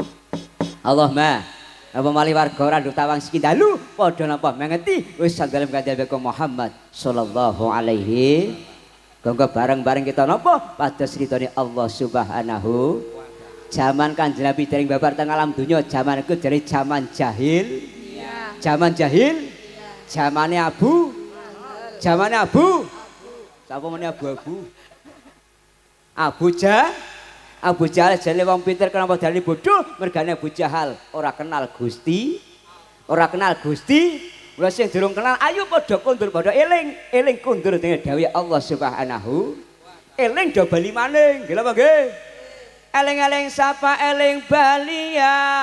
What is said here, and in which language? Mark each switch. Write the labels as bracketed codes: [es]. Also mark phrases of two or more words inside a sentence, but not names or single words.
[jv] Allahumma apa mali warga Randu Tawang siki dalu padha napa mengeti wis dalem kanjeng Muhammad [ar] sallallahu alaihi. [jv] Gonggo bareng-bareng kita napa pados ridhone Allah Subhanahu. Zaman Kanjeng Nabi dereng babar teng alam donya, zaman iku dari zaman jahil. Iya. Zaman jahil. Zamane abu. Zamane abu. Sapa meneh abu-abu? Abu Jahal jane wong pinter kenapa dadi bodoh? Mergane Abu Jahal ora kenal Gusti. Ora kenal Gusti. Mula sing durung kenal ayo padha kundur padha eling kundur dengan dawuh Allah Subhanahu. Eling do bali maning. Nggih apa nggih? Eling-eling sapa eling bali ya.